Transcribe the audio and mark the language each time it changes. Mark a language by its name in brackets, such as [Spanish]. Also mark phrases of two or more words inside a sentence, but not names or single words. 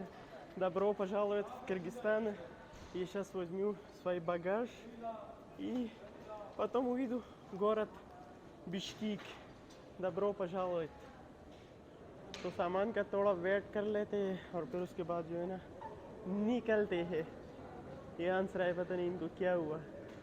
[Russian] Добро пожаловать в Кыргызстан. Я сейчас возьму свой багаж и потом увижу город Бишкек. Добро пожаловать. [Hindi] तो सामान का थोड़ा वेट कर लेते हैं और फिर उसके बाद जो है ना निकलते हैं। ये आंसर है, पता नहीं इनको क्या हुआ।